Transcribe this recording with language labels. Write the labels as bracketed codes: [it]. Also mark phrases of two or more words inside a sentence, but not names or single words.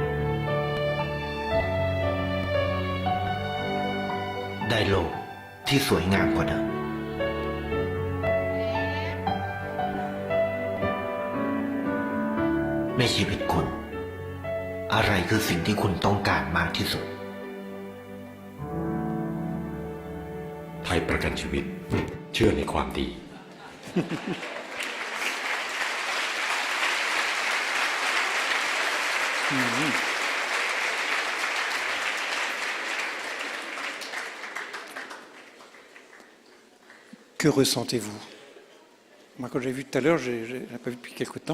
[th] ได้โลกที่สวยงามกว่าเดิม ในชีวิตคุณ อะไรคือสิ่งที่คุณต้องการมากที่สุด ไทยประกันชีวิตเชื่อในความดี [fr] Que ressentez-vous? Moi, quand j'ai vu tout à l'heure, je n'ai pas vu depuis quelque temps.